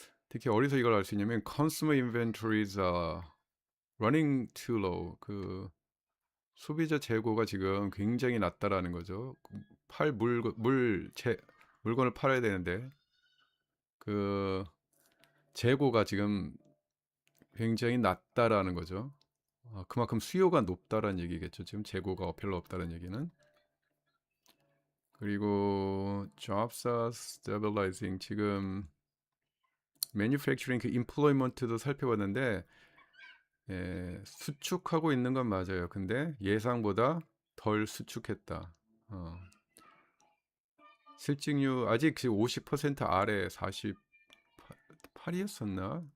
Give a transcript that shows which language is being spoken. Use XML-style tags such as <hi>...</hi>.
<ko>특히 어디서 이걸 알 수 있냐면</ko> <en>consumer inventories are running too low.</en> <ko>그 소비자 재고가 지금 굉장히 낮다라는 거죠. 팔 물건을 팔아야 되는데 그 재고가 지금 굉장히 낮다라는 거죠. 그만큼 수요가 높다라는 얘기겠죠. 지금 재고가 별로 없다는 얘기는. 그리고</ko> <en>jobs are stabilizing.</en> <ko>지금 manufacturing 그 employment도 살펴봤는데 수축하고 있는 건 맞아요. 근데 예상보다 덜 수축했다. 실직률 아직 50% 아래 48이었었나?</ko>